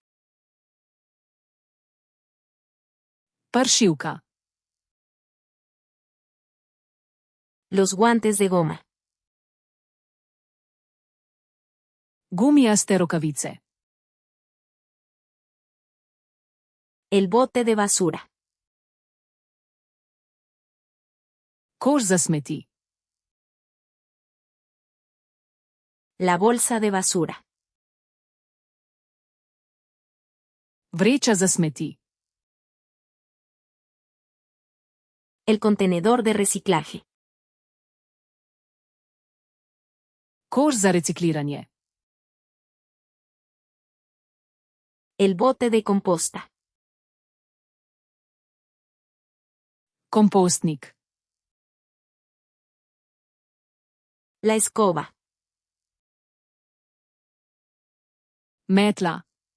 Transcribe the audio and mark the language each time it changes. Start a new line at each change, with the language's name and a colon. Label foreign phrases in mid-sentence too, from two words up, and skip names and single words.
Slovenian: Pršilka.
Spanish: Los guantes de goma.
Slovenian: Gumijaste rokavice.
Spanish: El bote de basura.
Slovenian: Koš za smeti.
Spanish: La bolsa de basura.
Slovenian: Vreča za smeti.
Spanish: El contenedor de reciclaje.
Slovenian: Koš za recikliranje.
Spanish: El bote de composta.
Slovenian: Kompostnik.
Spanish: La escoba.
Slovenian: Metla.